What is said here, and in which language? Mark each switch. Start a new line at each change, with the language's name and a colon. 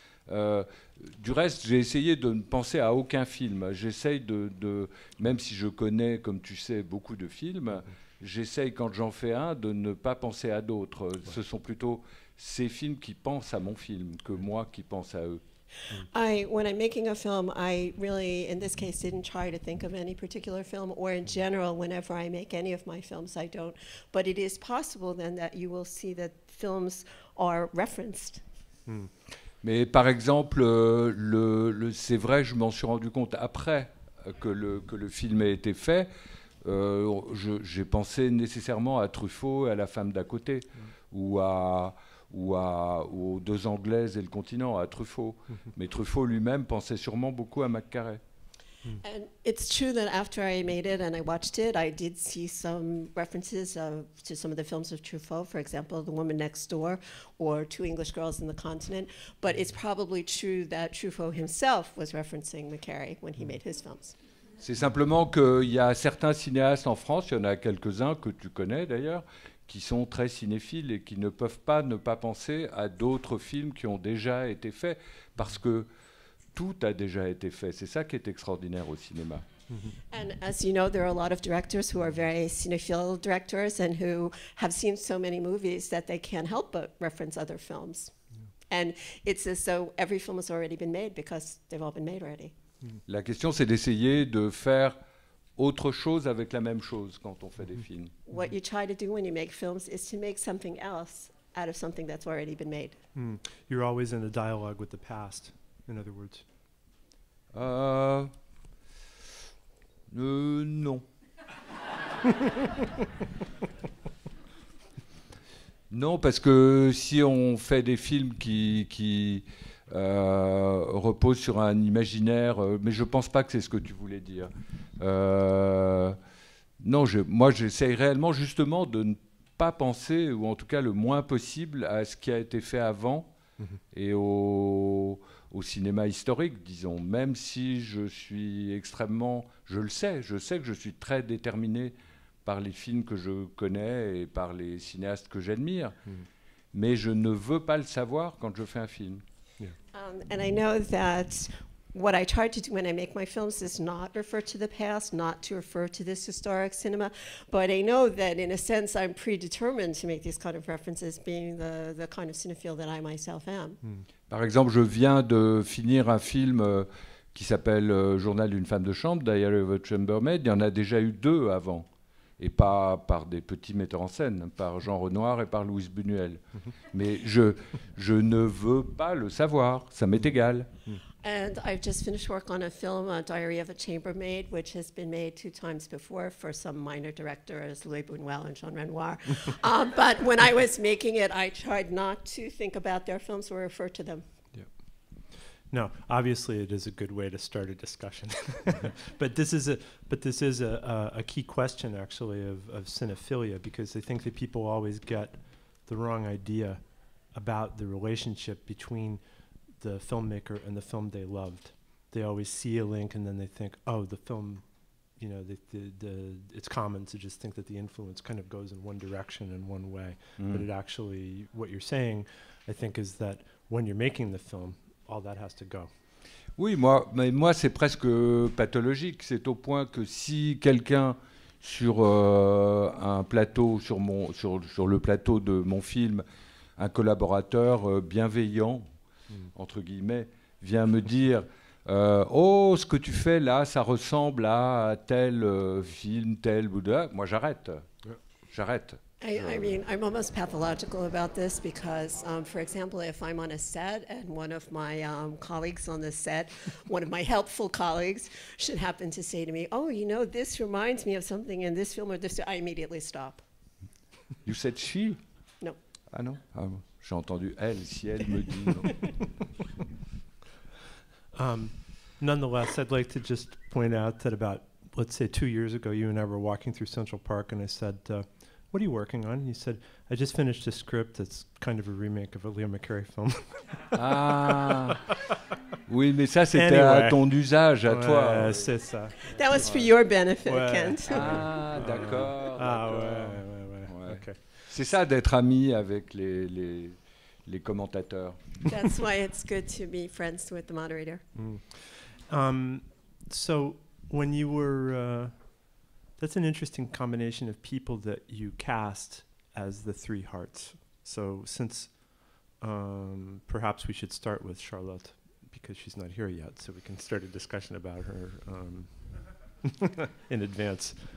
French: Du reste, j'ai essayé de ne penser à aucun film. J'essaye même si je connais, comme tu sais, beaucoup de films, j'essaye quand j'en fais un de ne pas penser à d'autres. Ouais. Ce sont plutôt ces films qui pensent à mon film que moi qui pense à eux.
English: When I'm making a film, I really, in this case, didn't try to think of any particular film, or in general, whenever I make any of my films, I don't. But it is possible then that you will see that films are referenced.
French: Mais par exemple, c'est vrai, je m'en suis rendu compte après que le film a été fait. J'ai pensé nécessairement à Truffaut et à La femme d'à côté, ou aux Deux Anglaises et le continent, à Truffaut. Mais Truffaut lui-même pensait sûrement beaucoup à McCarey.
English: And it's true that after I made it and I watched it, I did see some references to some of the films of Truffaut, for example, The Woman Next Door or Two English Girls in the Continent. But it's probably true that Truffaut himself was referencing McCarey when he made his films.
French: C'est simplement qu'il y a certains cinéastes en France, il y en a quelques-uns que tu connais d'ailleurs, qui sont très cinéphiles et qui ne peuvent pas ne pas penser à d'autres films qui ont déjà été faits, parce que tout a déjà été fait. C'est ça qui est extraordinaire au cinéma.
English: And as you know, there are a lot of directors who are very cinephile directors and who have seen so many movies that they can't help but reference other films. And it's as though every film has already been made because they've all been made already.
French: La question, c'est d'essayer de faire autre chose avec la même chose quand on fait des films.
English: What you try to do when you make films is to make something else out of something that's already been made. You're always in a dialogue with the past, in other words.
French: Non. Non, parce que si on fait des films qui reposent sur un imaginaire, mais je ne pense pas que c'est ce que tu voulais dire. Non, moi j'essaye réellement justement de ne pas penser, ou en tout cas le moins possible, à ce qui a été fait avant et au cinéma historique, disons. Même si je suis extrêmement... je sais que je suis très déterminé par les films que je connais et par les cinéastes que j'admire. Mais je ne veux pas le savoir quand je fais un film.
English: And I know that what I try to do when I make my films is not refer to the past, not to refer to this historic cinema, but I know that in a sense I'm predetermined to make these kind of references, being the kind of cinephile that I myself am.
French: Par exemple, je viens de finir un film qui s'appelle Journal d'une femme de chambre, Diary of a Chambermaid. Il y en a déjà eu 2 avant. Et pas par des petits metteurs en scène, par Jean Renoir et par Louise Buñuel. Mais je ne veux pas le savoir, ça m'est égal.
English: And I've just finished work on a film, Diary of a Chambermaid, which has been made 2 times before for some minor directors, Louis Buñuel and Jean Renoir. But when I was making it, I tried not to think about their films or refer to them. No, obviously it is a good way to start a discussion. But this is a key question actually of cinephilia, because I think that people always get the wrong idea about the relationship between the filmmaker and the film they loved. They always see a link and then they think, oh, the film, you know, it's common to just think that the influence kind of goes in one direction in one way. But it actually, what you're saying, I think, is that when you're making the film, all that has to go.
French: Oui, moi c'est presque pathologique. C'est au point que si quelqu'un sur un plateau, sur le plateau de mon film, un collaborateur bienveillant, entre guillemets, vient me dire oh, ce que tu fais là, ça ressemble à tel film, tel Bouddha, moi j'arrête. J'arrête.
English: I mean, I'm almost pathological about this because, for example, if I'm on a set and one of my colleagues on the set, one of my helpful colleagues, should happen to say to me, oh, you know, this reminds me of something in this film or this, I immediately stop. You said she? No.
French: Ah non, j'ai entendu elle, si elle me dit non.
English: Nonetheless, I'd like to just point out that about, let's say 2 years ago, you and I were walking through Central Park and I said, what are you working on? And you said, I just finished a script that's kind of a remake of a Leo McCarey film.
French: Ah, oui, mais ça c'était à ton usage, à toi. C'est ça.
English: That was for your benefit, Kent.
French: Ah, d'accord. Ah, ouais. Okay. C'est ça d'être ami avec les commentateurs.
English: That's why it's good to be friends with the moderator. So when you were... that's an interesting combination of people that you cast as the 3 hearts. So since perhaps we should start with Charlotte, because she's not here yet, so we can start a discussion about her in advance.